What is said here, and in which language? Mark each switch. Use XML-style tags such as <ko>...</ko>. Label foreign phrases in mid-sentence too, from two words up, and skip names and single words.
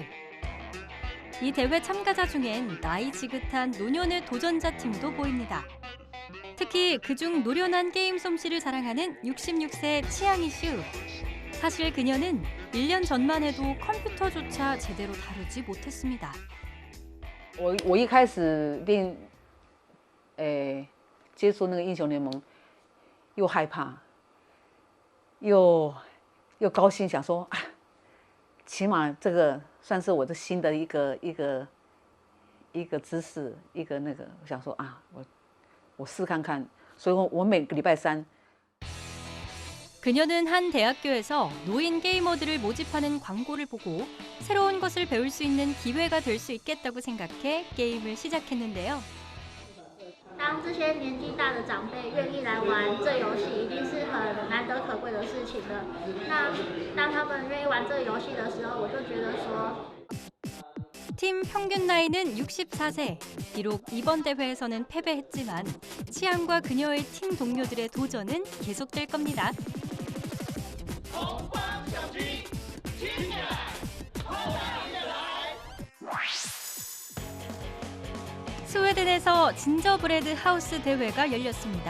<ko>이 대회 참가자 중엔 나이 지긋한 노년의 도전자 팀도 보입니다. 특히 그중 노련한 게임 솜씨를 자랑하는 66세 치앙이 슈. 사실 그녀는 1년 전만 해도 컴퓨터조차 제대로 다루지 못했습니다.</ko> <zh>我一开始练，接触那个英雄联盟，又害怕，又高兴，想说啊，起码这个算是我的新的一个知识，一个那个，我想说啊，我试看看，所以我每个礼拜三。</zh> <ko>그녀는 한 대학교에서 노인 게이머들을 모집하는 광고를 보고 새로운 것을 배울 수 있는 기회가 될 수 있겠다고 생각해 게임을 시작했는데요.</ko> <zh>当这些年纪大的长辈愿意来玩这游戏，一定是很难得可贵的事情的。那当他们愿意玩这个游戏的时候，我就觉得说。</zh> <ko>팀 평균 나이는 64세. 비록 이번 대회에서는 패배했지만 치앙과 그녀의 팀 동료들의 도전은 계속될 겁니다. 스웨덴에서 진저브레드 하우스 대회가 열렸습니다.</ko>